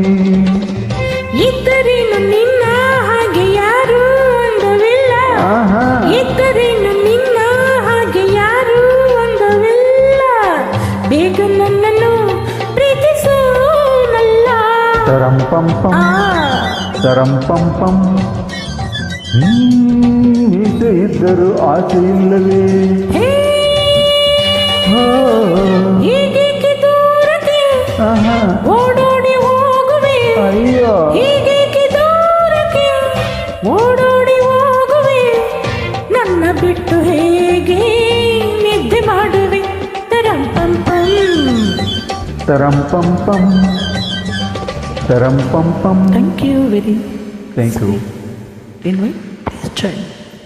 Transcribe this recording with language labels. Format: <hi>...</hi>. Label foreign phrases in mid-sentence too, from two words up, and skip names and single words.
<kn>ಇದ್ದರೇನು ನಿನ್ನ ಹಾಗೆ ಯಾರು ಅಂದವಿಲ್ಲ, ಇದ್ದರೇನು ನಿನ್ನ ಹಾಗೆ ಯಾರು ಅಂದವಿಲ್ಲ. ಬೇಗ ನನ್ನನ್ನು ಪ್ರೀತಿಸು ನಲ್ಲ. ತರಂ ಪಂ ಪಂ ತರಂ ಪಂ ಪಂ. ಮೀಸೆ ಇದ್ದರು ಆಸೆ ಇಲ್ಲವೇ. ಹೀಗೇಕೆ ದೂರಕ್ಕೆ ಓಡೋಡಿ ಹೋಗುವೆ, ಅಯ್ಯೋ ಹೀಗೇಕೆ ದೂರಕ್ಕೆ ಓಡೋಡಿ ಹೋಗುವೆ, ನನ್ನ ಬಿಟ್ಟು ಹೇಗೆ ನಿದ್ದೆ ಮಾಡುವೆ. ತರಂ ಪಂ ಪಂ ತರಂ ಪಂ ಪಂ ತರಂ ಪಂ ಪಂ.</kn> <en>thank you very. thank you. Please join.</en>